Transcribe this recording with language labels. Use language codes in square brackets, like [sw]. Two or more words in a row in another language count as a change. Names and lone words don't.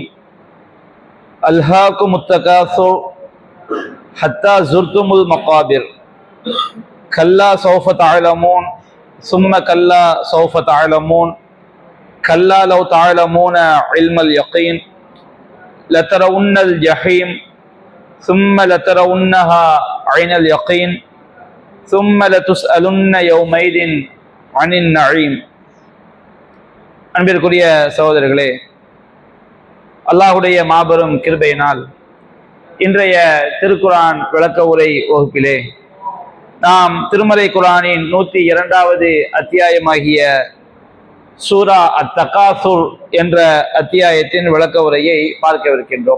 [ar] ألهاكم التكاثر حتى زرتم المقابر كلا سوف تعلمون ثم كلا سوف تعلمون كلا لو تعلمون علم اليقين لترون الجحيم ثم لترونها عين اليقين ثم لتسألن يومئذ عن النعيم. [ta] அன்பிற்குரிய சகோதரர்களே, அல்லாஹுடைய மாபெரும் கிருபையினால் இன்றைய திருக்குர்ஆன் விளக்க உரை வகுப்பிலே நாம் திருமறை குர்ஆனின் 102வது அத்தியாயமாகிய சூரா அத்-தகாசுர் என்ற அத்தியாயத்தின் விளக்க உரையை பார்க்கவிருக்கின்றோம்.